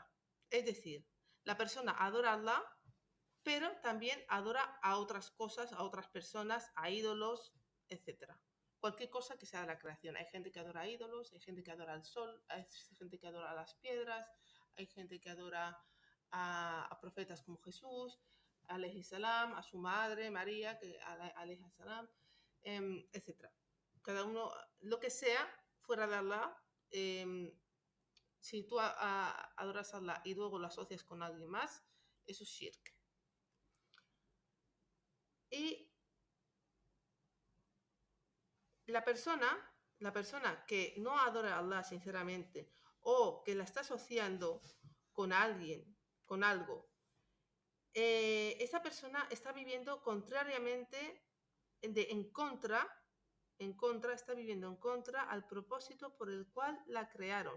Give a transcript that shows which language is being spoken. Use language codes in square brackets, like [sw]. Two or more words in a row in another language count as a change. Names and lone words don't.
[es] Es decir, la persona adora a Allah, pero también adora a otras cosas, a otras personas, a ídolos, etc. Cualquier cosa que sea de la creación. Hay gente que adora a ídolos, hay gente que adora al sol, hay gente que adora a las piedras, hay gente que adora a profetas como Jesús, [ar] عليه السلام, [es] a su madre María, [ar] عليه السلام, etc. [es] Cada uno, lo que sea, fuera de Allah, si tú adoras a Allah y luego lo asocias con alguien más, eso es shirk. Y la persona que no adora a Allah sinceramente o que la está asociando con alguien, con algo, esa persona está viviendo contrariamente, está viviendo en contra al propósito por el cual la crearon.